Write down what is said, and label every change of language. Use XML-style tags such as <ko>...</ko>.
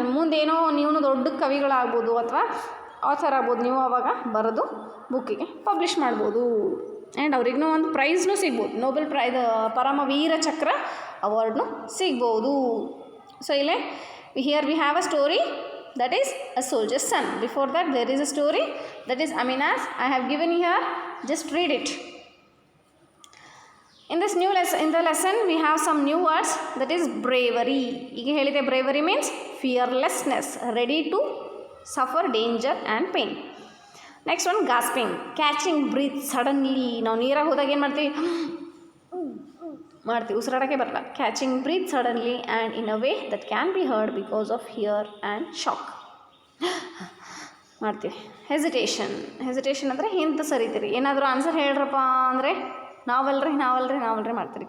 <kn>ಮುಂದೇನೋ ನೀವು ದೊಡ್ಡ ಕವಿಗಳಾಗ್ಬೋದು ಅಥವಾ ಆಥರ್ ಆಗ್ಬೋದು. ನೀವು ಆವಾಗ ಬರೆದು ಬುಕ್ಕಿಗೆ ಪಬ್ಲಿಷ್ ಮಾಡ್ಬೋದು. ಆ್ಯಂಡ್ ಅವ್ರಿಗೂ ಒಂದು ಪ್ರೈಸ್ನೂ ಸಿಗ್ಬೋದು, ನೋಬೆಲ್ ಪ್ರೈಸ್, ಪರಮವೀರ ಚಕ್ರ ಅವಾರ್ಡ್ನು ಸಿಗ್ಬೋದು.</kn> <en>So ಇಲ್ಲೇ here we have a story that is a soldier's son. Before that there is a story that is Amina's. I have given here, just read it. In this new lesson, in the lesson we have some new words, that is bravery.</en> <kn>ಈಗ ಹೇಳಿದೆ,</kn> <en>bravery means fearlessness, ready to suffer danger and pain. Next one, gasping, catching breath suddenly.</en> <kn>ನಾವು ನೀರಾಗ ಹೋದಾಗ ಏನು ಮಾಡ್ತೀವಿ, ಉಸಿರಾಡೋಕ್ಕೆ ಬರಲ್ಲ.</kn> <en>Catching breath suddenly and in a way that can be heard because of fear and shock ಮಾಡ್ತೀವಿ.</en> <kn>Hesitation ಅಂದರೆ ಹಿಂದೆ ಸರಿತೀರಿ. ಏನಾದರೂ ಆನ್ಸರ್ ಹೇಳ್ರಪ್ಪ ಅಂದರೆ ನಾವಲ್ರಿ ಮಾಡ್ತೀರಿ.</kn>